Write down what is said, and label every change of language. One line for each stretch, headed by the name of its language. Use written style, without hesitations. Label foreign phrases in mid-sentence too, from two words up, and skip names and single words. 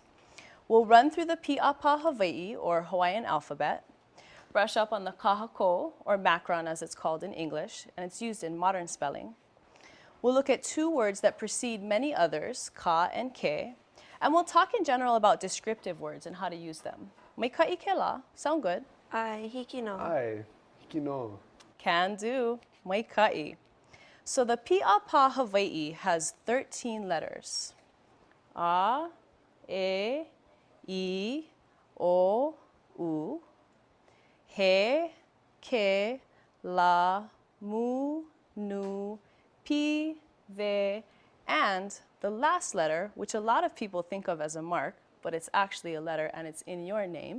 English: We'll run through the Pi'apa Hawaii, or Hawaiian alphabet, brush up on the kahako, or macron as it's called in English, and it's used in modern spelling. We'll look at two words that precede many others, ka and ke, and we'll talk in general about descriptive words and how to use them.
Hawaiian: Maika'i ke la,
English: sound good?
Hawaiian: Ai hiki no. Ai, hiki no.
English: Can do. Maika'i. So the Pi'apa Hawaii has 13 letters.
Hawaiian: A, E, I, O, U. He, ke, la, mu, nu, pi,
English: ve, and the last letter, which a lot of people think of as a mark, but it's actually a letter and it's in your name.